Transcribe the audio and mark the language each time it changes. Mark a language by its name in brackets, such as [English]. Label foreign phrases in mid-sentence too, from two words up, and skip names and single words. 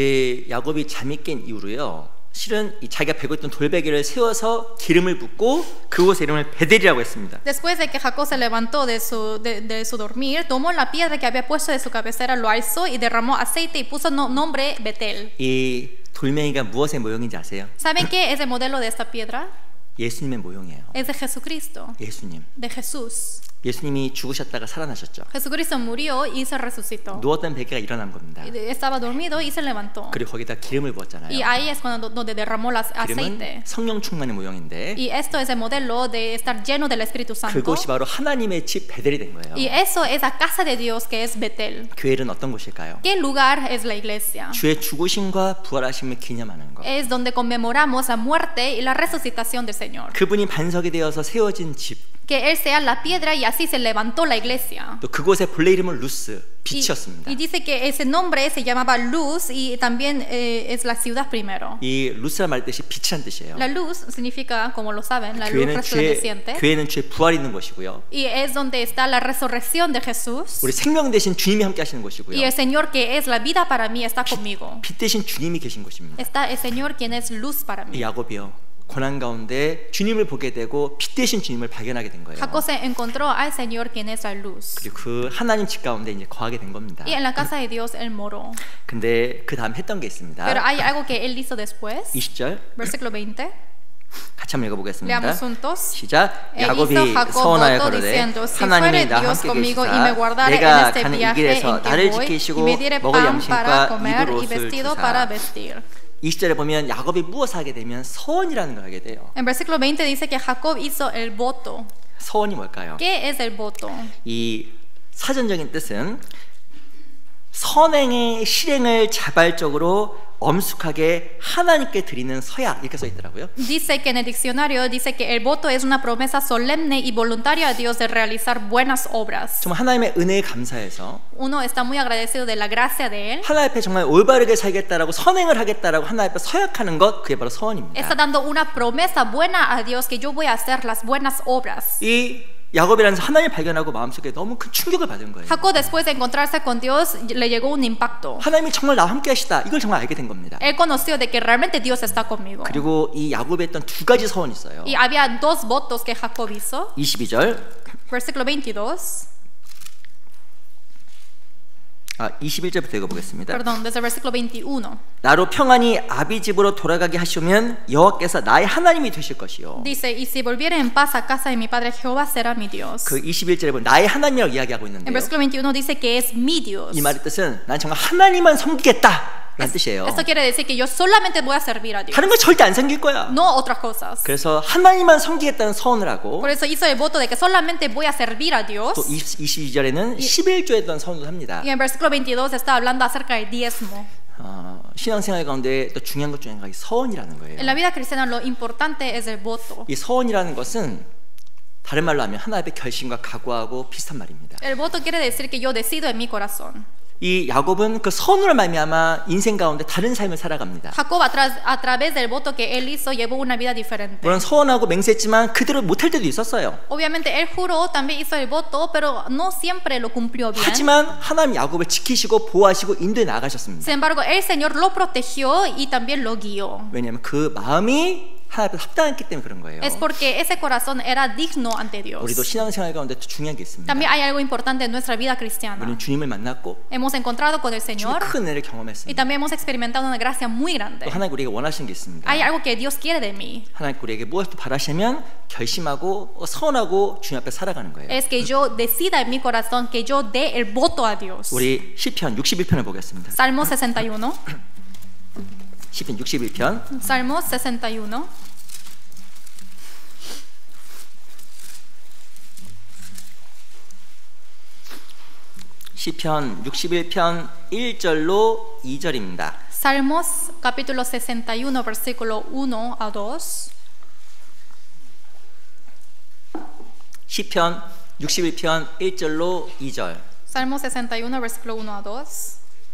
[Korean] 야곱이 잠이 깬 이후로요. 실은 이 자기가 베고 있던 돌베개를 세워서 기름을 붓고 그곳의 이름을 베델이라고 했습니다. [Spanish] Después de que Jacob se levantó de su dormir, tomó la piedra que había puesto de su cabecera, lo alzó y derramó aceite y puso nombre Betel. [Korean] 이 돌멩이가 무엇의 모형인지 아세요? [Spanish] ¿Saben qué es el modelo de esta piedra? [Korean] 예수님의 모형이에요. [Spanish] Es de Jesucristo, [Korean] 예수님. [Spanish] de Jesús. [Korean] 예수님이 죽으셨다가 살아나셨죠. [Spanish] Jesucristo murió y se resucitó. [Korean] 누웠던 베개가 일어난 겁니다. [Spanish] Estaba dormido y se levantó. [Korean] 그리고 거기다 기름을 부었잖아요. [Spanish] Y ahí es donde derramó el aceite. [Korean] 기름은 성령 충만의 모형인데 [Spanish] Y esto es el modelo de estar lleno del Espíritu Santo. [Korean] 그곳이 바로 하나님의 집 베델이 된 거예요. [Spanish] Y eso es la casa de Dios que es Betel. [Korean] 교회는 어떤 곳일까요? [Spanish] ¿Qué lugar es la iglesia? [Korean] 주의 죽으심과 부활하심을 기념하는 것. [Spanish] Es donde conmemoramos la muerte y la resucitación del Señor. [Korean] 그분이 반석이 되어서 세워진 집. [Spanish] Que Él sea la piedra y así se levantó la iglesia. [Korean] 또 그곳의 본래 이름은 루스, 빛이었습니다. [Spanish] Y dice que ese nombre se llamaba Luz y también es la ciudad primero. [Korean] 이 루스란 말 뜻이 빛이란 뜻이에요. [Spanish] La luz significa, como lo saben, la luz resplandeciente. [Korean] 교회는 주의 부활이 있는 곳이고요. [Spanish] Y es donde está la resurrección de Jesús. [Korean] 우리 생명 대신 주님이 함께 하시는 곳이고요. [Spanish] Y el Señor que es la vida para mí está conmigo. [Korean] 빛 대신 주님이 계신 곳입니다. [Spanish] Está el Señor quien es luz para mí. [Korean] 이 야곱이요. 고난 가운데 주님을 보게 되고 빛 대신 주님을 발견하게 된 거예요. [Spanish] Jacob se encontró al Señor quien es la luz. [Korean] 그리고 그 하나님 집 가운데 이제 거하게 된 겁니다. [Spanish] Y en la casa de Dios él moró. [Korean] 근데 그 다음 했던 게 있습니다. [Spanish] Pero hay algo que él hizo después. [Korean] 20절 [Spanish] Versículo 20. [Korean] 같이 한번 읽어보겠습니다. [Spanish] Leamos juntos. [Korean] 시작. [Spanish] Él [Korean] 야곱이 [Spanish] hizo Jacob [Korean] 서원하여 [Spanish] voto [Korean] 가로되 [Spanish] diciendo, si [Korean] 하나님이 [Spanish] fuere [Korean] 나 [Spanish] Dios [Korean] 함께 [Spanish] conmigo y me [Korean] 계시사 [Spanish] guardare en [Korean] 내가 [Spanish] este [Korean] 가는 이 [Spanish] viaje [Korean] 길에서 [Spanish] en que [Korean] 나를 [Spanish] voy [Korean] 지키시고 [Spanish] y me diere [Korean] 먹을 [Spanish] pan para [Korean] 양식과 [Spanish] comer [Korean] 입을 [Spanish] y [Korean] 옷을 [Spanish] vestido para [Korean] 주사. [Spanish] vestir. [Korean] 20절에 보면 야곱이 무엇을 하게 되면 서원이라는 걸 하게 돼요. [Spanish] En versículo 20 dice que Jacob hizo el voto. [Korean] 서원이 뭘까요? [Spanish] ¿Qué es el voto? [Korean] 이 사전적인 뜻은 선행의 실행을 자발적으로 엄숙하게 하나님께 드리는 서약 이렇게 써 있더라고요. [Spanish] Dice que en el diccionario dice que el voto es una promesa solemne y voluntaria a Dios de realizar buenas obras. [Korean] 정말 하나님의 은혜에 감사해서 [Spanish] Uno está muy agradecido de la gracia de él. [Korean] 하나님 앞에 정말 올바르게 살겠다라고 선행을 하겠다라고 하나님 앞에 서약하는 것 그게 바로 [Spanish] Está [Korean] 서원입니다. [Spanish] dando una promesa buena a Dios que yo voy a hacer las buenas obras. [Korean] 이 야곱이라는 하나님을 발견하고 마음속에 너무 큰 충격을 받은 거예요. [Spanish] Jacob después de encontrarse con Dios le llegó un impacto. [Korean] 하나님이 정말 나와 함께 하시다 이걸 정말 알게 된 겁니다. [Spanish] Él conoció de que realmente Dios está conmigo. [Korean] 그리고 이 야곱에 했던 두 가지 서원이 있어요. [Spanish] Y había dos votos que Jacob hizo. [Korean] 22절 [Spanish] Versículo 22. [Korean] 21절부터 읽어보겠습니다. [Spanish] Perdón, desde el versículo 21. [Korean] 나로 평안히 아비 집으로 돌아가게 하시면 여호와께서 나의 하나님이 되실 것이요. [Spanish] Dice, y si volviere en paz a casa de mi padre, Jehová será mi Dios. [Korean] 그 21절에 보면 나의 하나님이라고 이야기하고 [Spanish] En [Korean] 있는데요. [Spanish] versículo 21 dice que es mi Dios. [Korean] 이 말의 뜻은 난 정말 하나님만 섬기겠다 라는 뜻이에요. [Spanish] Esto quiere decir que yo solamente voy a servir a Dios. [Korean] 다른 거 절대 안 섬길 거야. [Spanish] No otras cosas. [Korean] 그래서 하나님만 섬기겠다는 서원을 하고 [Spanish] Por eso hizo el voto de que solamente voy a servir a Dios. [Korean] 또 22절에는 11조에 했던 서원도 합니다. [Spanish] Y en versículo 22 está hablando acerca del diezmo. [Korean] 신앙생활 가운데 또 중요한 것 중에 하나가 이 서원이라는 거예요. [Spanish] En la vida cristiana lo importante es el voto. [Korean] 이 서원이라는 것은 다른 말로 하면 하나님의 결심과 각오하고 비슷한 말입니다. [Spanish] El voto quiere decir que yo decido en mi corazón. [Korean] 이 야곱은 그 선으로 말미암아 인생 가운데 다른 삶을 살아갑니다. [Spanish] Jacob a través del voto que él hizo llevó una vida diferente. [Korean] 물론 서원하고 맹세했지만 그대로 못할 때도 있었어요. [Spanish] Obviamente él juró, también hizo el voto, pero no siempre lo cumplió bien. [Korean] 하지만 하나님 야곱을 지키시고 보호하시고 인도해 나가셨습니다. [Spanish] Sin embargo, el Señor lo protegió y también lo guió. [Korean] 왜냐하면 그 마음이 하나님 앞에 합당했기 때문에 그런 거예요. [Spanish] Es porque ese corazón era digno ante Dios. [Korean] 우리도 신앙생활 가운데 또 중요한 게 있습니다. [Spanish] También hay algo importante en nuestra vida cristiana. [Korean] 우리는 주님을 만났고 [Spanish] Hemos encontrado con el [Korean] 주님의 [Spanish] Señor [Korean] 큰 은혜를 [Spanish] y [Korean] 경험했습니다. [Spanish] también hemos experimentado una gracia muy grande. [Korean] 또 하나님 우리에게 원하시는 게 있습니다. [Spanish] Hay algo que Dios quiere de mí. [Korean] 하나님 우리에게 무엇을 바라시면 결심하고 선하고 주님 앞에 살아가는 거예요. [Spanish] Es que yo decida en mi corazón que yo dé el voto a Dios. [Korean] 우리 시편 61편을 보겠습니다. [Spanish] Salmo 61. [Korean] 시편 61편 [Spanish] Salmo 61. [Korean] 시편 61편 1절로 2절입니다. [Spanish] Salmos capítulo 61 versículo 1 a 2. [Korean] 시편 61편 1절로 2절. [Spanish] Salmo 61 versículo 1 a 2.